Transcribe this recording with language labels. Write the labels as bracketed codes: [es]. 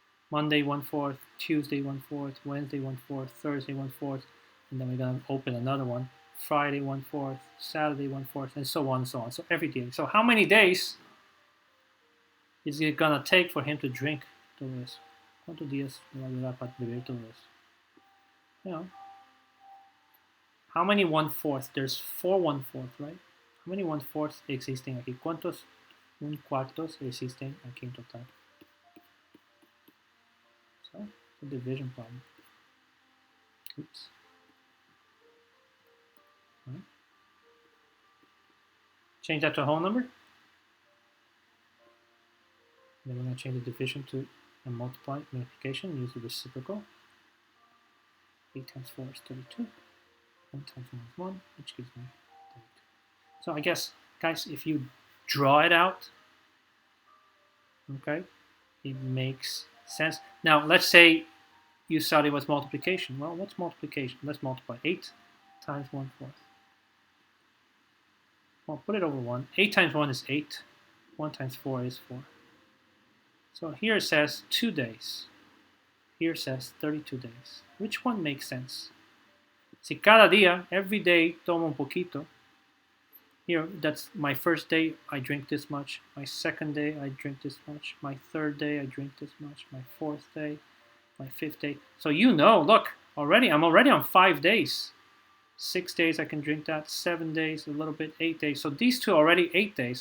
[en] Monday 1/4, Tuesday 1/4, Wednesday 1/4, Thursday 1/4, and then we're gonna open another one. Friday 1/4, Saturday 1/4, and so on and so on. So every day. So how many days is it gonna take for him to drink [es] todo eso? ¿Cuántos días va a durar para beber todo eso? [en] You know, how many 1/4? There's 4 1/4, right? How many 1/4 [es] existen aquí? ¿Cuántos 1/4 existen aquí en total? [en] So, it's a division problem. Oops. Right. Change that to a whole number. Then we're going to change the division to a multiplication, use the reciprocal. 8 times 4 is 32. 1 times 1 is 1, which gives me 32. So I guess, guys, if you draw it out, okay, it makes sense. Now, let's say you started with multiplication. Well, what's multiplication? Let's multiply 8 times 1/4. Well, put it over 1. 8 times 1 is 8. 1 times 4 is 4. So here it says 2 days. Here it says 32 days. Which one makes sense? [es] Si cada día, [en] every day, [es] tomo un poquito. [en] Here, that's my first day, I drink this much. My second day, I drink this much. My third day, I drink this much. My fourth day, my fifth day. So you know, look, I'm already on 5 days. 6 days I can drink that. 7 days, a little bit. 8 days. So these two are already 8 days.